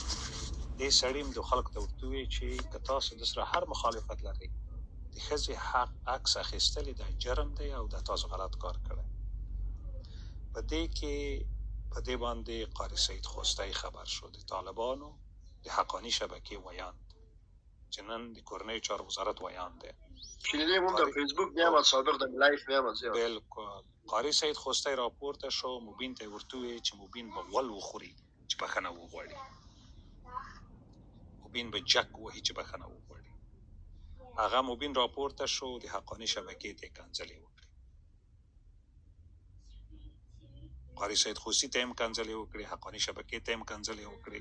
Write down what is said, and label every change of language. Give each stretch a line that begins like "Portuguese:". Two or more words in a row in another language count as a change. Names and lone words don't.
Pashto: دې سړي هم د خلکو ته ورته وویل چې که تاسو د سره هر مخالفت لرئ، د ښځې حق عکس اخیستل دا جرم دی او دا تاسو غلط کار کړی. په دې کې په دې باندې قاري سید خوستی خبر شو، د طالبانو د حقاني شبکې ویاند چې نن د کورنیو چارو وزارت ویاند دی.
Persian: شنیدیم اون در فیسبوک میامد، سابق در لایف میامد زیاد. بالکل.
Pashto: قاري سید خوستی راپورته شو، مبین ته یې ورته وویل چې مبین به ول وخوري چې بخښنه وغواړي، مبین به جک وهي چې بخښنه وغواړي. هغه مبین راپورته شو، د حقاني شبکې ته یې کنځلې وکړې، قاري سید خوستی ته هم کنځلې وکړې، حقاني شبکې ته هم کنځلې وکړې.